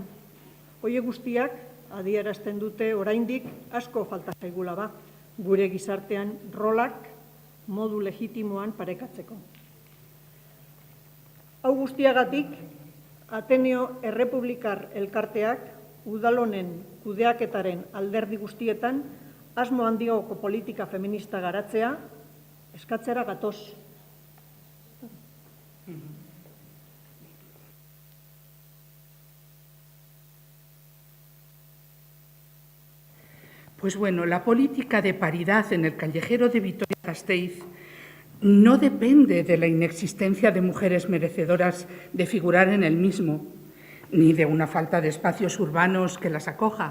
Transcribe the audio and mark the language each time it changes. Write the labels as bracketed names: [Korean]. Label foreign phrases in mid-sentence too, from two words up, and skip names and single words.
[Basque] Horiek guztiak adierazten dute oraindik asko falta zaigula ba, gure gizartean rolak modu legitimoan parekatzeko. Hau guztiagatik, Ateneo Errepublikar Elkarteak udalonen kudeaketaren alderdi guztietan asmo handiagoko politika feminista garatzea eskatzera gatoz. [Spanish] Pues bueno, la política de paridad en el callejero de Vitoria-Gasteiz no depende de la inexistencia de mujeres merecedoras de figurar en el mismo, ni de una falta de espacios urbanos que las acoja.